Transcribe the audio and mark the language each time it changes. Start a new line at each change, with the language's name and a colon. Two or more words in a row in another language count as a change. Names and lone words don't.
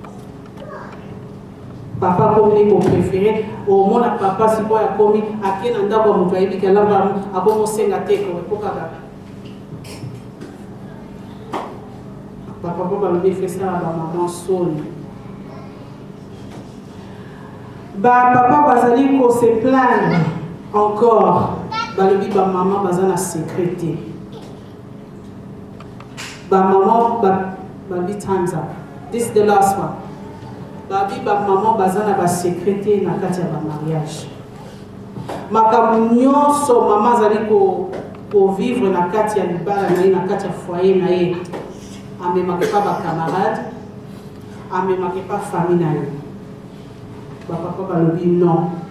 Lingala: papa akomi kopréféré omona papa sikoyo akomi ake na ndako ya moto ayebi kalamba akomosenga te po kaka bapapa balobi efesala bamama soni bapapa bazali kose
French: plaindre encore
Lingala: balobi bamama baza na secret te bamama balobi times
English: up this is the last one
Lingala: babi bamama baza na basecret te na kati ya bamariage makambo nyonso mama azali kovivre na kati ya libala na ye na kati ya foyer na ye amemake pa bacamarade amemake pa famille na ye bapapa balobi non